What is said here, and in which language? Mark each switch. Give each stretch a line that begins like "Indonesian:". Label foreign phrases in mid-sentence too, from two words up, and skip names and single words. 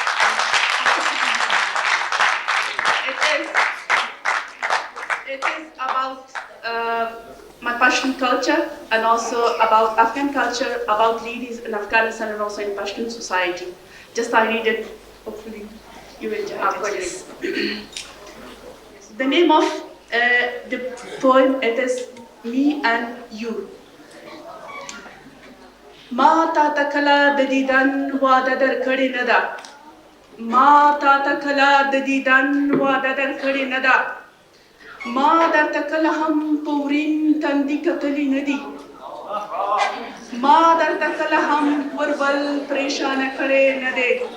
English: It is about my Pashtun culture and also about Afghan culture, about ladies in Afghanistan and also in Pashtun society. Just I read it, hopefully you will enjoy it. The name of the poem, it is Me and You.
Pashto: ما تا تکلا د دیدن واده در کړی نه ده، ما تا تکلا د دیدن واده در کړی نه ده. ما درته کله هم په ورین تندي کتلي نه دي، ما درته کله هم وربل پریشانه کړی نه دی.